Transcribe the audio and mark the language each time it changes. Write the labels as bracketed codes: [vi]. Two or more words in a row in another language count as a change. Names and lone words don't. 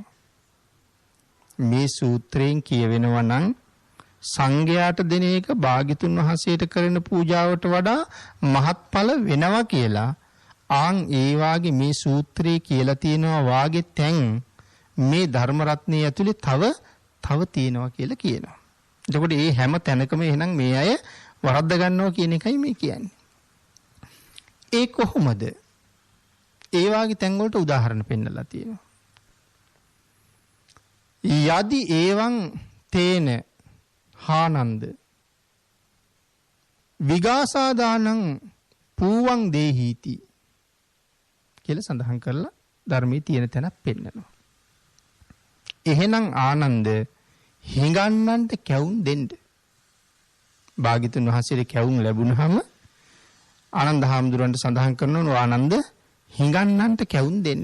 [si] මේ සූත්‍රයෙන් කියවෙනවා නම් සංඝයාට දෙන එක භාග්‍යතුන් වහන්සේට කරන පූජාවට වඩා මහත්ඵල වෙනවා කියලා ආන් ඒ වාගේ මේ සූත්‍රයේ කියලා තියෙනවා වාගේ තැන් මේ ධර්ම රත්නයේ ඇතුලේ තව තියෙනවා කියලා කියනවා. එතකොට මේ හැම තැනකම එහෙනම් මේ අය වරද්ද ගන්නවා කියන එකයි මේ කියන්නේ. ඒ කොහොමද? ඒ වාගේ තැන් වලට උදාහරණ පෙන්නලා තියෙනවා. [pi] යදි එවං තේන හානන්ද විගාසාදානං පූවං දේහීති [si] කියලා සඳහන් කරලා ධර්මයේ තියෙන තැනක් පෙන්නනවා. එහෙනම් ආනන්ද හිඟන්නන්ට කැවුම් දෙන්න. භාග්‍යතුන් වහන්සේට කැවුම් ලැබුණාම ආනන්ද හාමුදුරන්ට සඳහන් කරනවා ආනන්ද හිඟන්නන්ට කැවුම් දෙන්න.